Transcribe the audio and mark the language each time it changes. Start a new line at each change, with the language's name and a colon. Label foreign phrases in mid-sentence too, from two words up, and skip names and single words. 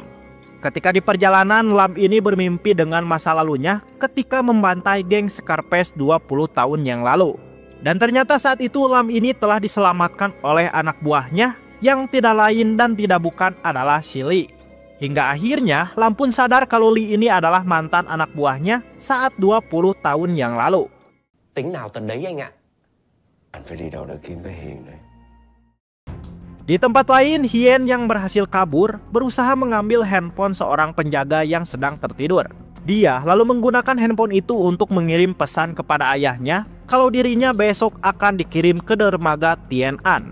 Indonesian: Ketika di perjalanan, Lam ini bermimpi dengan masa lalunya ketika membantai geng Scarface 20 tahun yang lalu. Dan ternyata saat itu Lam ini telah diselamatkan oleh anak buahnya yang tidak lain dan tidak bukan adalah si Lee. Hingga akhirnya Lam pun sadar kalau Lee ini adalah mantan anak buahnya saat 20 tahun yang lalu.
Vietnamese: Tính nào tận đấy anh ạ. Anh phải đi đâu để kiếm cái Hiền này.
Indonesian: Di tempat lain, Hien yang berhasil kabur berusaha mengambil handphone seorang penjaga yang sedang tertidur. Dia lalu menggunakan handphone itu untuk mengirim pesan kepada ayahnya kalau dirinya besok akan dikirim ke dermaga Tien An.